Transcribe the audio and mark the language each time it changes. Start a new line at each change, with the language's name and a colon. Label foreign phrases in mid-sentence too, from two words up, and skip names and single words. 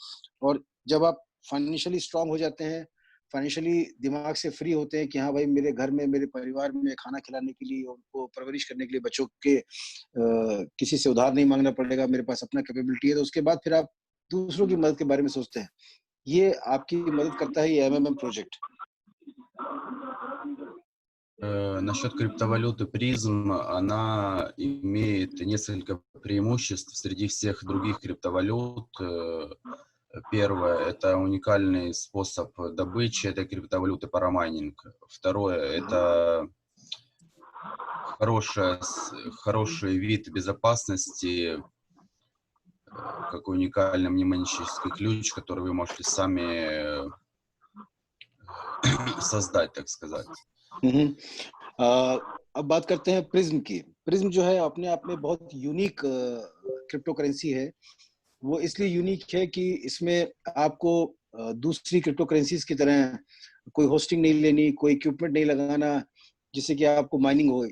Hindi: और जब आप
English: financially strong
Hindi: हो जाते हैं, फाइनेंशियली दिमाग से फ्री होते हैं कि हाँ भाई मेरे घर में, मेरे परिवार में खाना खिलाने के लिए, उनको परवरिश करने के लिए, बच्चों के किसी से उधार नहीं मांगना पड़ेगा, मेरे पास अपना कैपेबिलिटी है, तो उसके बाद फिर आप दूसरों की मदद के बारे में सोचते हैं। ये आपकी मदद करता है ये एमएमएम प्रोजेक्ट।
Russian: Насчет криптовалюты призм, она имеет несколько преимуществ среди всех других криптовалют. Первое – это уникальный способ добычи этой криптовалюты, парамайнинг. Второе – это хороший вид безопасности, как уникальный мнемонический ключ, который вы можете сами создать, так сказать.
Hindi: अब बात करते हैं प्रिज्म की। प्रिज्म जो है अपने आप में बहुत
English: unique crypto currency
Hindi: है। वो इसलिए यूनिक है कि इसमें आपको दूसरी
English: crypto currencies
Hindi: की तरह कोई होस्टिंग नहीं लेनी, कोई इक्विपमेंट नहीं लगाना जिससे कि आपको माइनिंग हो।